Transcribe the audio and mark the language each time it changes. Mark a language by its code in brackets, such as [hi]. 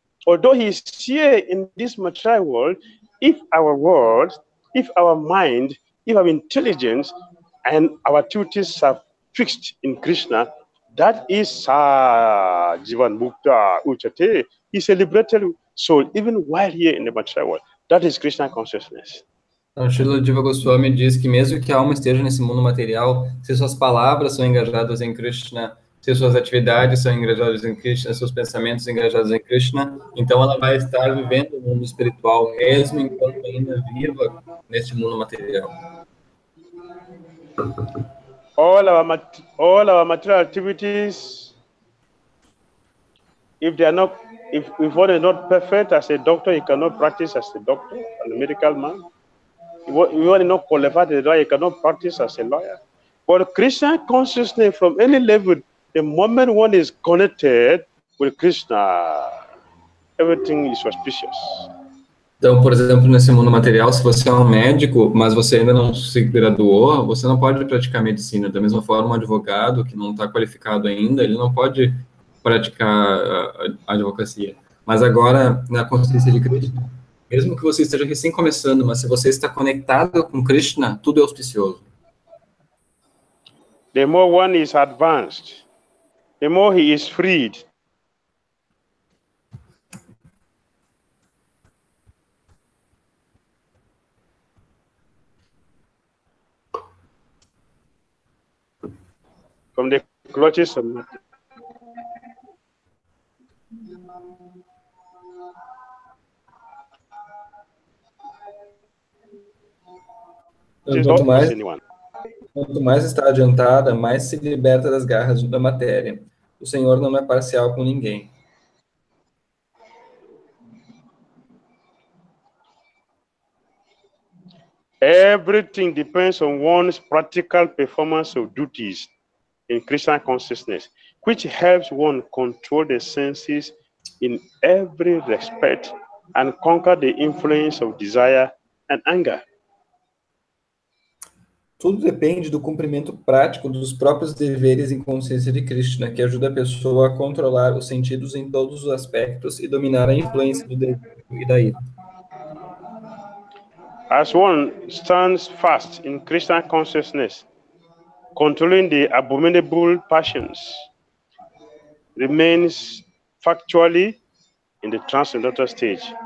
[en] Although he is here in this material world, if our world, if our mind, if our intelligence and our activities are fixed in Krishna, that is [sa] Jivan Mukta Uchate. [en] He is a liberated soul, even while here in the material world. That is Krishna consciousness. [pt] Então, Srila Jiva Goswami diz que mesmo que a alma esteja nesse mundo material, se suas palavras são engajadas em Krishna, se suas atividades são engajadas em Krishna, seus pensamentos engajados em Krishna, então ela vai estar vivendo o mundo espiritual, mesmo enquanto ainda viva neste mundo material. [en] All our material activities, if they are not, if one is not perfect as a doctor, he cannot practice as a doctor, as a medical man. If one is not qualified as a lawyer, he cannot practice as a lawyer. But Krishna consciousness from any level, the moment one is connected with Krishna, everything is auspicious. [pt] Então, por exemplo, nesse mundo material, se você é um médico, mas você ainda não se graduou, você não pode praticar medicina. Da mesma forma, um advogado que não está qualificado ainda, ele não pode praticar a advocacia. Mas agora, na consciência de Krishna, mesmo que você esteja recém começando, mas se você está conectado com Krishna, tudo é auspicioso. [en] The more one is advanced, the more he is freed. From the clutches of matter. [pt] Quanto mais está adiantada, mais se liberta das garras da matéria. O Senhor não é parcial com ninguém. [en] Everything depends on one's practical performance of duties in Krishna consciousness, which helps one control the senses in every respect and conquer the influence of desire and anger. [pt] Tudo depende do cumprimento prático dos próprios deveres em consciência de Krishna, que ajuda a pessoa a controlar os sentidos em todos os aspectos e dominar a influência do desejo e da ira. [en] As one stands fast in Krishna consciousness, controlling the abominable passions, remains factually in the transcendental stage.